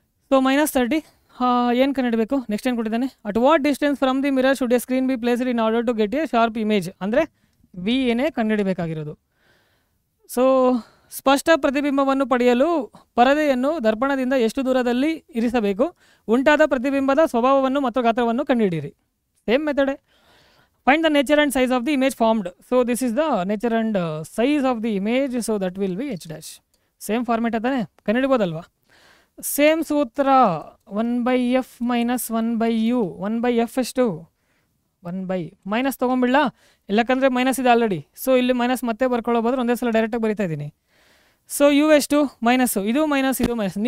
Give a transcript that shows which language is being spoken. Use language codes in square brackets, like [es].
[kn] So -30 ಏನು ಕಂಡುಹಿಡಬೇಕು, next ಏನು ಕೊಟ್ಟಿದ್ದಾನೆ, [en] at what distance from the mirror should a screen be placed in order to get a sharp image, [kn] ಅಂದರೆ V ಏನೇ ಕಂಡುಹಿಡಬೇಕಾಗಿರೋದು. So ಸ್ಪಷ್ಟ ಪ್ರತಿಬಿಂಬವನ್ನು ಪಡೆಯಲು ಪರದೆಯನ್ನು ದರ್ಪಣದಿಂದ ಎಷ್ಟು ದೂರದಲ್ಲಿ ಇರಿಸಬೇಕು, ಉಂಟಾದ ಪ್ರತಿಬಿಂಬದ ಸ್ವಭಾವವನ್ನು ಮತ್ತು ಗಾತ್ರವನ್ನು ಕಂಡುಹಿಡಿಯಿರಿ. [en] Same ಮೆಥಡೆ. Find the nature and size of the image formed. So this is the nature and size of the image, so that will be h dash. Same format [kn] Adani, ಕಂಡುಹಿಡಿಬೋದಲ್ವಾ. Same ಸೂತ್ರ, 1/f - 1/u. 1/f ಎಷ್ಟು, 1 minus ತೊಗೊಂಬಿಡಲ, ಇಲ್ಲಕ್ಕಂದರೆ minus ಇದೆ already. So ಇಲ್ಲಿ minus ಮತ್ತೆ ಬರ್ಕೊಳ್ಳೋಬೋದ್ರೆ ಒಂದೇ ಸಲ ಡೈರೆಕ್ಟಾಗಿ ಬರಿತಾ ಇದ್ದೀನಿ. ಸೊ ಯು ಎಷ್ಟು, ಮೈನಸ್ಸು, ಇದು ಮೈನಸ್, ಇದು ಮೈನಸ್.